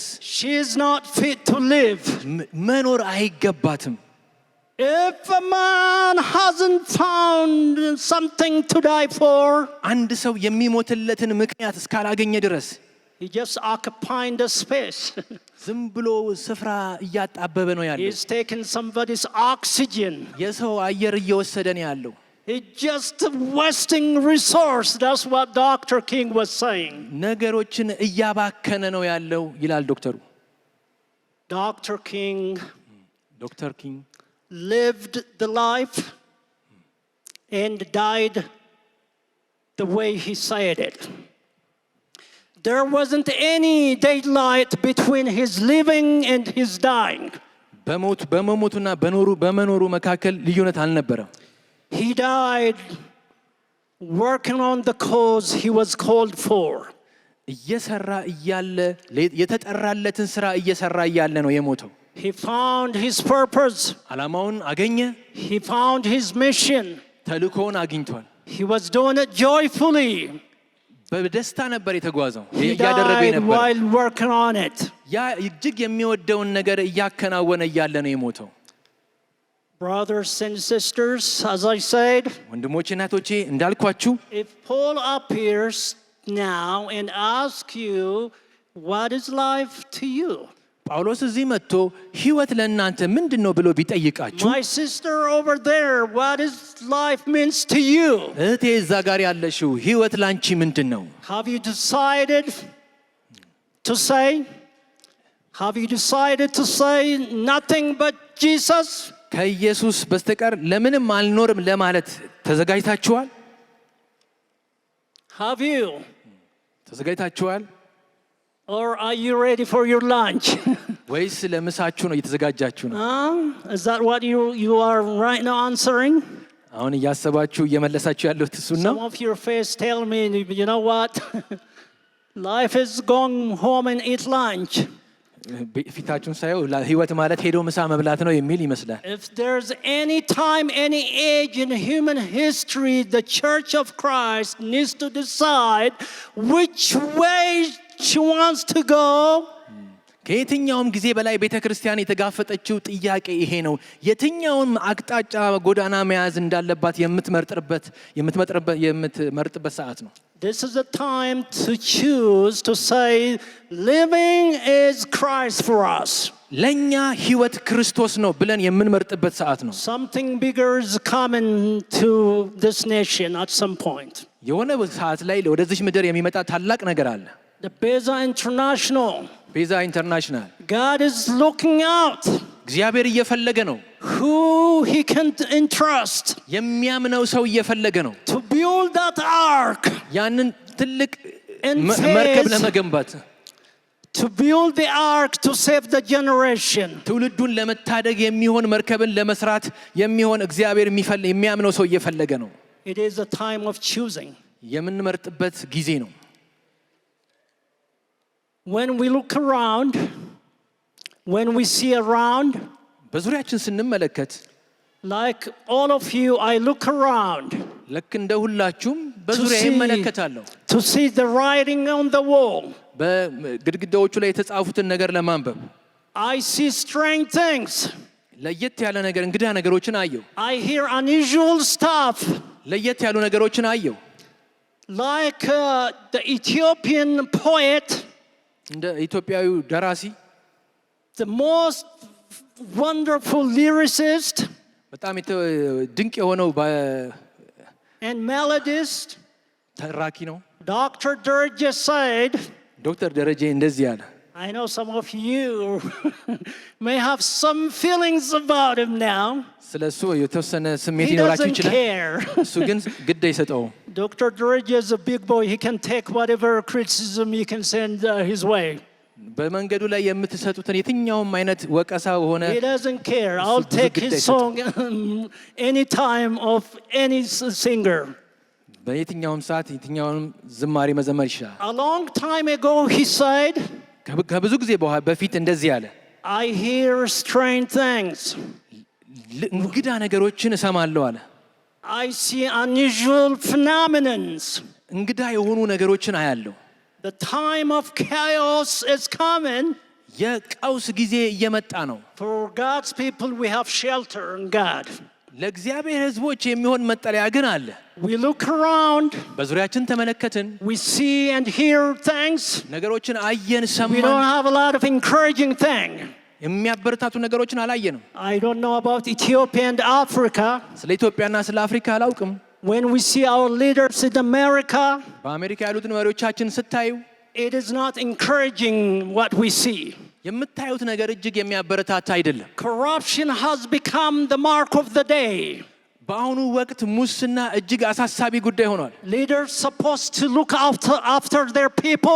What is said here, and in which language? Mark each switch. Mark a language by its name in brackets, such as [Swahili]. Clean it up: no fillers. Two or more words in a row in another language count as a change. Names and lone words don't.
[English] she is not fit to live. [Amharic] መኖር አይገባትም። [English] If a man hasn't found something to die for, [Amharic] አንድ ሰው የሚሞትለትን ምክንያት እስካላገኘ ድረስ [English] he just occupying the space. [Amharic] ዝም ብሎ ስፍራ እያጣበበ ነው ያለው። [English] He's taking somebody's oxygen. [Amharic] የሰው አየር እየወሰደ ነው ያለው። [English] He's just wasting resource. That's what Dr. King was saying. [Amharic] ነገሮችን እያባከነ ነው ያለው ይላል ዶክተሩ። [English] Dr. King lived the life and died the way he said it. There wasn't any daylight between his living and his dying. [Amharic] በመሞቱና በመኖሩ መካከል ልዩነት አልነበረም። [English] He died working on the cause he was called for. [Amharic] እየሰራ እያለ የተጠራለትን ስራ እየሰራ እያለ ነው የሞተው። [English] He found his purpose. [Amharic] ዓላማውን አገኘ። [English] He found his mission. [Amharic] ተልእኮውን አግኝቷል። [English] He was doing it joyfully. [Amharic] በደስታ ነበር የተጓዘው ያደረገ ነበር። [English] While working on it. [Amharic] ያ እጅግ የሚወደውን ነገር እያከናወነ እያለ ነው የሞተው። [English] Brothers and sisters, as I said, [Amharic] ወንድሞቼ እናቶቼ እንዳልኳችሁ [English] if Paul appears now and asks you, what is life to you? [Amharic] ጳውሎስ እዚህ መጥቶ ህይወት ለእናንተ ምንድነው ብሎ ቢጠይቃችሁ [English] My sister over there, what is life means to you? [Amharic] እህቴ እዛ ጋር ያለሽው ህይወት ላንቺ ምንድነው? [English] Have you decided to say nothing but Jesus? [Amharic] ከኢየሱስ በስተቀር ለምንም አልኖርም ለማለት ተዘጋጅታችኋል? [English] Have you? [Amharic] ተዘጋጅታችኋል? [English] Or are you ready for your lunch? [Amharic] ወይስ ለምሳችሁ ነው እየተዘጋጃችሁ ነው? [English] Is that what you are right now answering? [Amharic] አሁን እያሰባችሁ እየመለሳችሁ ያለው እሱን ነው? [English] Some of your face tell me, you know what? Life is going home and eat lunch. [Amharic] ፊታችሁን ሳየው ህይወት ማለት ሄዶ ምሳ መብላት ነው የሚል ይመስላል። [English] If there's any time, any age in human history, the Church of Christ needs to decide which way she wants to go. [Amharic] ከየትኛውም ጊዜ በላይ ቤተክርስቲያን የተጋፈጠችው ጥያቄ ይሄ ነው። የትኛውን አቅጣጫ ጎዳና መያዝ እንዳለባት የምትመርጥበት ሰዓት ነው። [English] This is the time to choose to say living is Christ for us. [Amharic] ለኛ ህይወት ክርስቶስ ነው ብለን የምንመርጥበት ሰዓት ነው። [English] Something bigger is coming to this nation at some point. [Amharic] የሆነ ሰዓት ላይ ወደዚህ ምድር የሚመጣ ታላቅ ነገር አለ። [English] The Beza International. [Amharic] ቤዛ ኢንተርናሽናል [English] God is looking out. [Amharic] እግዚአብሔር እየፈለገ ነው። [English] Who he can entrust. [Amharic] የሚያምነው ሰው እየፈለገ ነው። [English] To build that ark. [Amharic] ያንን ትልቅ መርከብ ለመገንባት [English] to build the ark to save the generation. [Amharic] ትውልዱን ለመታደግ የሚሆን መርከብን ለመስራት የሚሆን እግዚአብሔር የሚያምነው ሰው እየፈለገ ነው። [English] It is a time of choosing. [Amharic] የምንመርጥበት ጊዜ ነው። [English] When we look around, when we see around, [Amharic] በዙሪያችን ስንመለከት [English] like all of you, I look around. [Amharic] ልክ እንደ ሁላችሁም በዙሪያዬ እመለከታለሁ። [English] To see the writing on the wall. [Amharic] በግድግዳዎቹ ላይ የተጻፉትን ነገር ለማንበብ [English] I see strange things. [Amharic] ለየት ያለ ነገር እንግዳ ነገሮችን አየሁ። [English] I hear unusual stuff. [Amharic] ለየት ያሉ ነገሮችን አየሁ። [English] Like the Ethiopian poet, [Amharic] እንደ ኢትዮጵያዊው ደራሲ [English] the most wonderful lyricist, [Amharic] በጣም ድንቅ የሆነው [English] and melodist, [Amharic] ተራኪ ነው። [English] Dr. Dereje said, [Amharic] ዶክተር ደረጀ እንደዚህ ያለ [English] I know some of you may have some feelings about him now. [Amharic] ስለሱ የተወሰነ ስሜት ይኖራችሁ ይችላል። እሱ ግን ግድ አይሰጠውም። [English] Dr. Dereje is a big boy. He can take whatever criticism you can send his way. [Amharic] በመንገዱ ላይ የምትሰጡትን የትኛውም አይነት ወቀሳ ሆነ [English] He doesn't care. I'll take his song any time of any singer. [Amharic] በየትኛውም ሰዓት የትኛውንም ዝማሬ መዘመር ይችላል። [English] A long time ago he said, [Amharic] ከብዙ ጊዜ በፊት እንደዚህ አለ። [English] I hear strange things. [Amharic] እንግዳ ነገሮችን እሰማለሁ አለ። [English] I see unusual phenomena. [Amharic] እንግዳ የሆኑ ነገሮችን አያለሁ። [English] The time of chaos is coming. [Amharic] የቀውስ ጊዜ እየመጣ ነው። [English] For God's people we have shelter in God. [Amharic] ለእግዚአብሔር ሕዝቦች የሚሆን መጠለያ ግን አለ። [English] We look around. [Amharic] በዙሪያችን ተመለከትን። [English] We see and hear things. [Amharic] ነገሮችን አየን፣ ሰማን። [English] We don't have a lot of encouraging things. [Amharic] የሚያበረታቱ ነገሮችን አላየንም። [English] I don't know about Ethiopia and Africa. [Amharic] ስለ ኢትዮጵያና ስለ አፍሪካ አላውቅም። [English] When we see our leaders in America, [Amharic] በአሜሪካ ያሉትን መሪዎቻችን ስታዩ [English] it is not encouraging what we see. [Amharic] የምታዩት ነገር እጅግ የሚያበረታታ አይደለም። [English] Corruption has become the mark of the day. [Amharic] በአሁኑ ወቅት ሙስና እጅግ አሳሳቢ ጉዳይ ሆኗል። [English] Leaders supposed to look after their people.